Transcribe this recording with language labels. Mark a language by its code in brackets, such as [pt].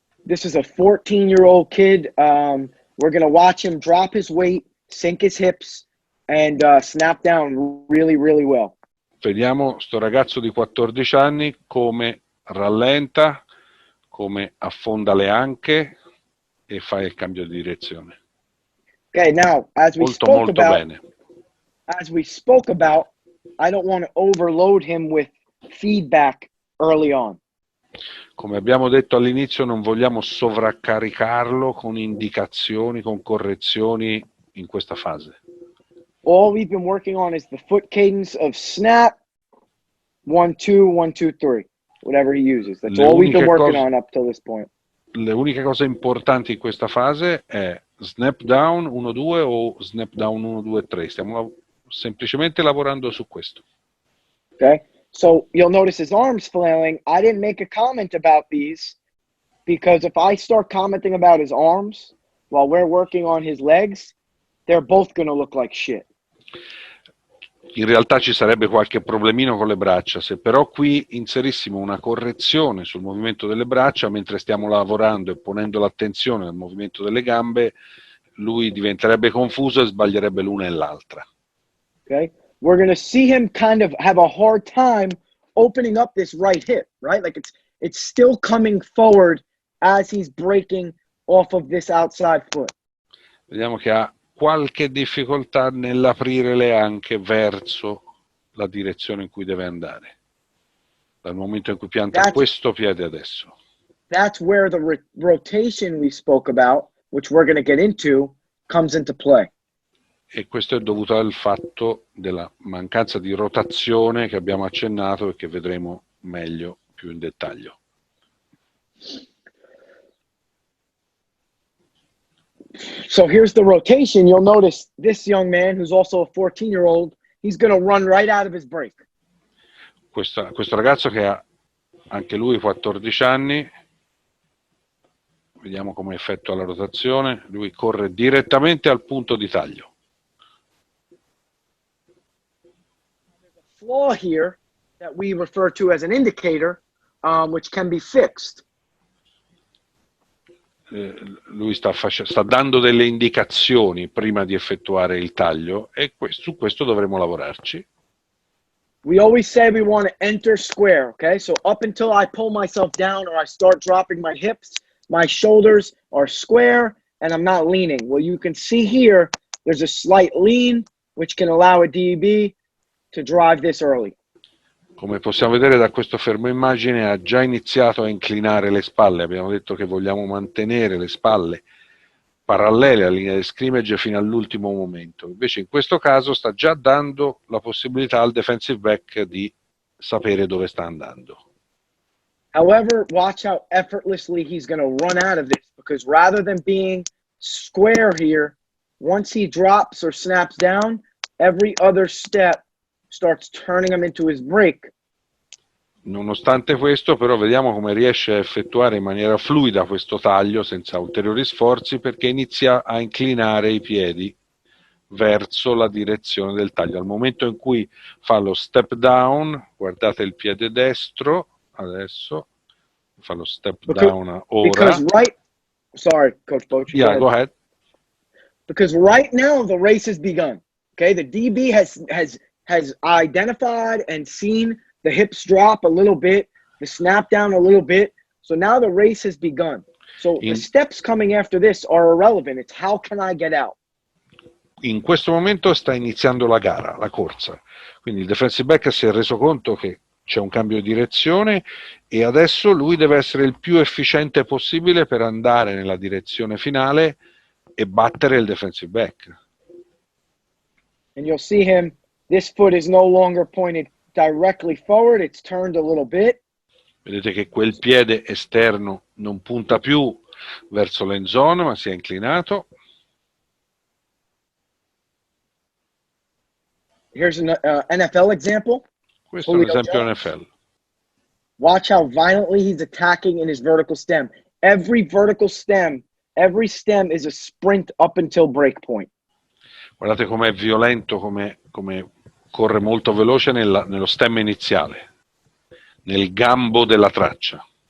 [en] This is a 14-year-old kid. We're going to watch him drop his weight, sink his hips, and snap down really, really well. [it] Vediamo sto ragazzo di 14 anni come rallenta, come affonda le anche e fa il cambio di direzione. [en] Okay, now, as we [it] Molto bene. [en] spoke about, I don't want to overload him with feedback early on. [it] Come abbiamo detto all'inizio, non vogliamo sovraccaricarlo con indicazioni, con correzioni in questa fase. [en] All we've been working on is the foot cadence of snap, 1, 2, 1, 2, 3, whatever he uses. That's all we've been working on up till this point. [it] Le uniche cose importanti in questa fase è snap down 1, 2 o snap down 1, 2, 3. Stiamo semplicemente lavorando su questo. [en] Okay, so you'll notice his arms flailing. I didn't make a comment about these because if I start commenting about his arms while we're working on his legs, they're both going to look like shit. [it] In realtà ci sarebbe qualche problemino con le braccia, se però qui inserissimo una correzione sul movimento delle braccia mentre stiamo lavorando e ponendo l'attenzione al movimento delle gambe, lui diventerebbe confuso e sbaglierebbe l'una e l'altra. [en] Okay, we're going to see him kind of have a hard time opening up this right hip, right? Like it's still coming forward as he's breaking off of this outside foot. [it] Vediamo che ha qualche difficoltà nell'aprire le anche verso la direzione in cui deve andare, dal momento in cui pianta questo piede adesso. [en] That's where the rotation we spoke about, which we're going to get into, comes into play. [it] E questo è dovuto al fatto della mancanza di rotazione che abbiamo accennato e che vedremo meglio più in dettaglio. [en] So here's the rotation. You'll notice this young man, who's also a 14-year-old, he's going to run right out of his break. [it] Questo ragazzo che ha anche lui 14 anni, vediamo come effettua la rotazione, lui corre direttamente al punto di taglio. [en] There's a flaw here that we refer to as an indicator, which can be fixed. [it] Lui sta dando delle indicazioni prima di effettuare il taglio e su questo dovremo lavorarci. [en] We always say we want to enter square, okay? So up until I pull myself down or I start dropping my hips, my shoulders are square and I'm not leaning. Well, you can see here, there's a slight lean, which can allow a DB to drive this early. [it] Come possiamo vedere da questo fermo immagine ha già iniziato a inclinare le spalle. Abbiamo detto che vogliamo mantenere le spalle parallele alla linea di scrimmage fino all'ultimo momento. Invece in questo caso sta già dando la possibilità al defensive back di sapere dove sta andando. [en] However, watch how effortlessly he's going to run out of this, because rather than being square here, once he drops or snaps down, every other step starts turning him into his break. [it] Nonostante questo, però, vediamo come riesce a effettuare in maniera fluida questo taglio senza ulteriori sforzi, perché inizia a inclinare i piedi verso la direzione del taglio. Al momento in cui fa lo step down, guardate il piede destro, adesso fa lo step down ora. [en] Because sorry, Coach Boch. Yeah, go ahead. Because right now the race has begun. Okay, the DB has identified and seen the hips drop a little bit, the snap down a little bit. So now the race has begun. So the steps coming after this are irrelevant. It's how can I get out? [it] In questo momento sta iniziando la gara, la corsa. Quindi il defensive back si è reso conto che c'è un cambio di direzione e adesso lui deve essere il più efficiente possibile per andare nella direzione finale e battere il defensive back. [en] And you'll see him, this foot is no longer pointed directly forward, it's turned a little bit. [it] Vedete che quel piede esterno non punta più verso l'end zone, ma si è inclinato. [en] Here's an NFL example. [it] Questo è un esempio NFL. [en] Watch how violently he's attacking in his vertical stem. Every vertical stem, every stem is a sprint up until break point. [it] Guardate com'è violento, come corre molto veloce nello stem iniziale, nel gambo della traccia.